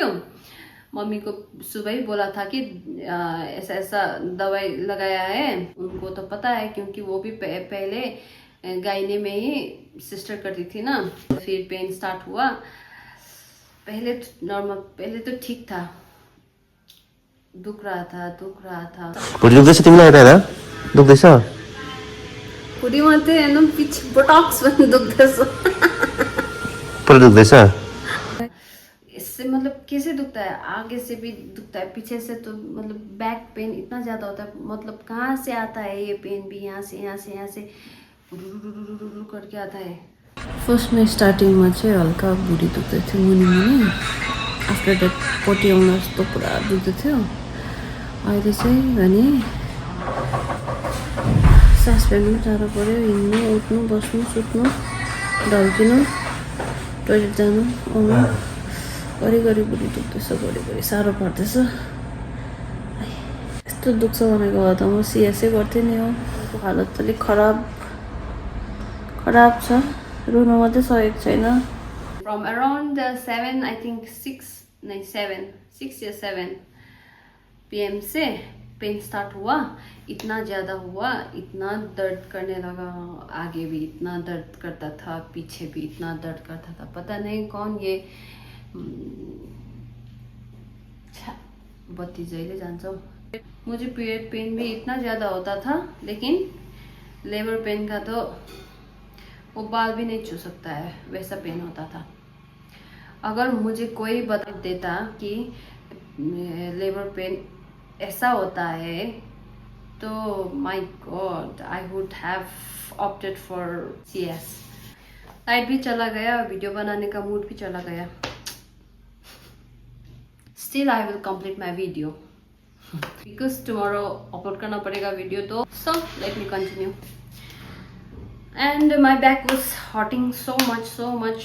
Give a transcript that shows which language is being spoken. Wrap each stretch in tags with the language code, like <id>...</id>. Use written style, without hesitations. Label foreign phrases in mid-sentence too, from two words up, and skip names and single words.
<hi>मम्मी को सुबह ही बोला था कि ऐसा दवाई लगाया है, उनको तो पता है क्योंकि वो भी पहले गायने में ही सिस्टर करती थी ना। फिर</hi> <en>pain start</en> <hi>हुआ, पहले तो नॉर्मल, पहले तो ठीक था, दुख रहा था।</hi> <ne>भुँडी दुख्दैछ तिमीलाई यता हेर, दुख्दैछ? भुँडी मात्रै हैन, पिछ बोटक्स पनि दुख्दैछ। पुरै दुख्दैछ?</ne> <hi>इससे मतलब कैसे दुखता है, आगे से भी दुखता है, पीछे से तो मतलब</hi> <en>back pain</en> <hi>इतना ज्यादा होता है, मतलब कहाँ से आता है ये पेन भी, यहाँ से करके आता है।</hi> <ne>फर्स्ट में स्टार्टिंग में चाहिँ हल्का भुँडी दुख्दै थियो मुनि,</ne> <en>after that</en> <ne>पोटी आउन जस्तो पुरा दुख्दै थियो। अहिले चाहिँ भने सास फेर्नु पनि साह्रो पऱ्यो, हिँड्नु उठ्नु बस्नु सुत्नु ढल्किनु टोइलेट जानु आउनु घरि भुँडी दुख्दैछ, घरि साह्रो पर्दैछ। यस्तो दुख्छ भनेको भए त म सिएसै गर्थेँ नि। हो हालत त अलिक खराब छ, रुनु मात्रै सकेको छैन।</ne> <en>from around 7 I think 6</en> <hi>या 7 PM से</hi> <en>pain start</en> <hi>हुआ, इतना ज़्यादा हुआ, इतना दर्द करने लगा, आगे भी इतना दर्द करता था, पीछे भी इतना दर्द करता था, पता नहीं कौन ये</hi> <ne>बत्ती जैले जान्छ।</ne> <hi>मुझे</hi> <en>period pain</en> <hi>भी इतना ज़्यादा होता था, लेकिन</hi> <en>labour pain</en> <hi>का तो वो बाल भी नहीं छू सकता है, वैसा पेन होता था। अगर मुझे कोई बता देता कि</hi> <en>labour pain</en> <hi>ऐसा होता है तो</hi> <en>my God I would have opted for CS.</en> <hi>लाइट भी चला गया, वीडियो बनाने का मूड भी चला गया।</hi> <en>still I will complete my video because tomorrow upload</en> <hi>करना पड़ेगा</hi> <en>वीडियो, तो so let me continue. and my back was hurting so much.</en>